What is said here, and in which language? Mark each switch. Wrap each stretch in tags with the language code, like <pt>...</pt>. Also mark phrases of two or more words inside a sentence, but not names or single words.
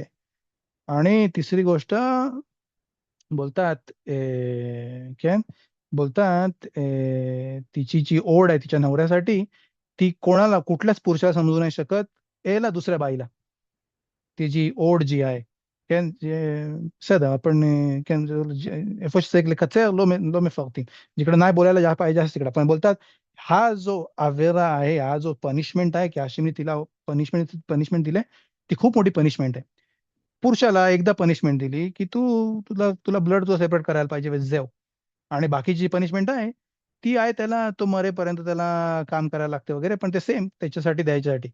<mr>आणि तिसरी गोष्ट बोलतात, काय बोलतात, तिची जी ओढ आहे तिच्या नवऱ्यासाठी, ती कोणाला, कुठल्याच पुरुषाला समजू नाही शकत, याला दुसऱ्या बाईला, ती जी ओढ जी आहे,</mr> <he>כן, בסדר, आपण כן, איפה שזה לקצר, לא מפרטים.</he> <mr>जिकडे नाही बोलायला जा पाहिजे असं तिकडे पण बोलतात. हा जो आवेरा आहे, हा जो पनिशमेंट आहे की हाशिमने तिला पनिशमेंट दिले, ती खूप मोठी पनिशमेंट आहे. पुरुषाला एकदा पनिशमेंट दिली की तुला तुला ब्लड तुला सेपरेट करायला पाहिजे जेव, आणि बाकीची पनिशमेंट आहे ती आहे त्याला तो मरेपर्यंत त्याला काम करायला लागते वगैरे, पण ते सेम त्याच्यासाठी द्यायच्यासाठी.</mr>